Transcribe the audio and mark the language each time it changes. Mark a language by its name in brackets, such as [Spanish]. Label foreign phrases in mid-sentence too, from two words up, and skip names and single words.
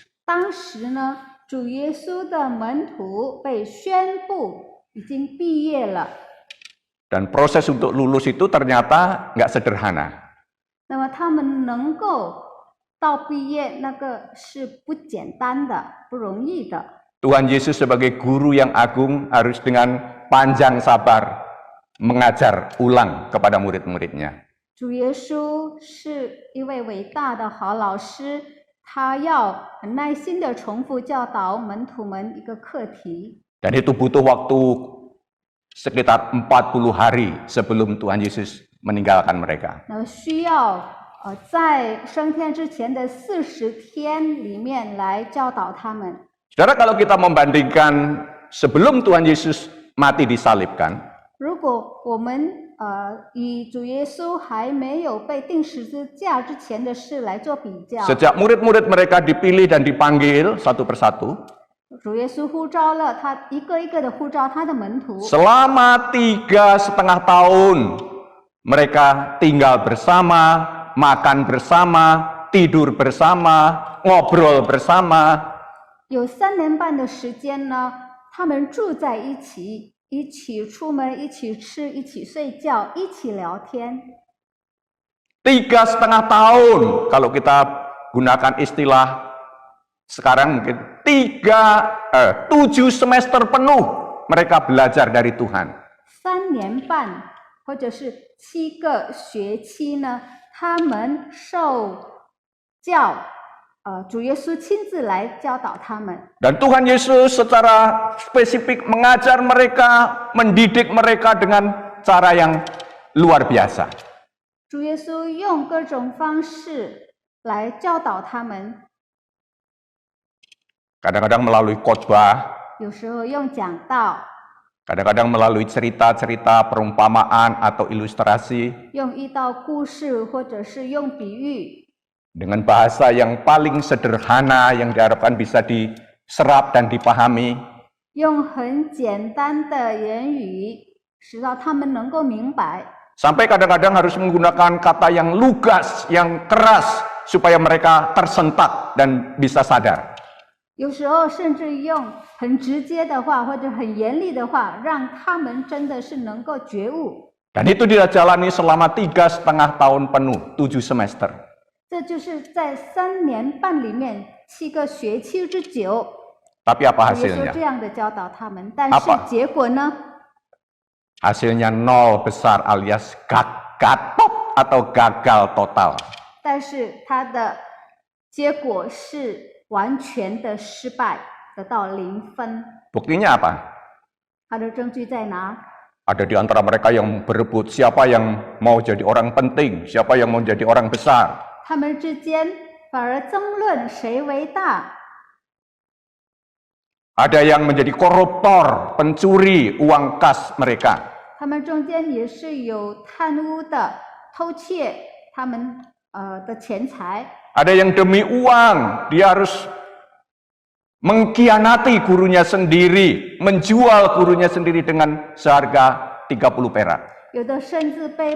[Chinese] 当时呢，主耶稣的门徒被宣布已经毕业了。 [Indonesian] Dan proses untuk lulus itu ternyata nggak sederhana. [Chinese] 那么他们能够到毕业，那个是不简单的，不容易的。 [Indonesian] Tuhan Yesus sebagai guru yang agung harus dengan panjang sabar mengajar ulang kepada murid-muridnya. [Chinese] 主耶稣是一位伟大的好老师，他要很耐心的重复教导门徒们一个课题。 [Indonesian] Dan itu butuh waktu sekitar 40 hari sebelum Tuhan Yesus meninggalkan mereka. [Chinese] 那需要在升天之前的40天里面来教导他们。 [Indonesian] Saudara, kalau kita membandingkan sebelum Tuhan Yesus mati disalibkan, [Chinese] 如果我们以主耶稣还没有被钉十字架之前的事来做比较， [Indonesian] sejak murid-murid mereka dipilih dan dipanggil satu persatu, [Chinese] 主耶稣呼召了他一个一个的呼召他的门徒， [Indonesian] selama 3,5 tahun mereka tinggal bersama, makan bersama, tidur bersama, ngobrol bersama. [Chinese] 有3年半的时间呢，他们住在一起，一起出门，一起吃，一起睡觉，一起聊天。 [Indonesian] 3,5 tahun, kalau kita gunakan istilah sekarang mungkin 7 semester penuh mereka belajar dari Tuhan. [Chinese] 3 年半或者是7个学期呢，他们受教。主耶稣亲自来教导他们。 [Indonesian] Dan Tuhan Yesus secara spesifik mengajar mereka, mendidik mereka dengan cara yang luar biasa. [Chinese] 主耶稣用各种方式来教导他们， [Indonesian] Kadang-kadang melalui khotbah, [Chinese] 有时候用讲道， [Indonesian] kadang-kadang melalui cerita-cerita, perumpamaan atau ilustrasi, [Chinese] 用一道故事，或者是用比喻， [Indonesian] dengan bahasa yang paling sederhana yang diharapkan bisa diserap dan dipahami. [Chinese] 用很简单的言语，使到他们能够明白。 [Indonesian] Sampai kadang-kadang harus menggunakan kata yang lugas, yang keras, supaya mereka tersentak dan bisa sadar. [Chinese] 有时候甚至用很直接的话，或者很严厉的话，让他们真的是能够觉悟。 [Indonesian] Dan itu dijalani selama 3,5 tahun penuh, 7 semester. [Chinese] 这就是在3年半里面7个学期之久， [Indonesian] Tapi apa [Chinese] 主耶稣 [Indonesian] hasilnya? [Chinese] 这样的教导他们，但是 [Indonesian] Apa? [Chinese] 结果呢？ [Indonesian] Hasilnya nol besar alias gatot atau gagal total. [Chinese] 但是它的结果是完全的失败，得到0分。 [Indonesian] Buktinya apa? [Chinese] 它的证据在哪？ [Indonesian] Ada di antara mereka yang berebut siapa yang mau jadi orang penting, siapa yang mau jadi orang besar. [Chinese] 他们之间反而争论谁为大。 [Indonesian] Ada yang menjadi koruptor, pencuri uang kas mereka. [Chinese] 他们中间也是有贪污的、偷窃他们的钱财。 [Indonesian] Ada yang demi uang, dia harus mengkhianati gurunya sendiri, menjual gurunya sendiri dengan seharga 30 perak.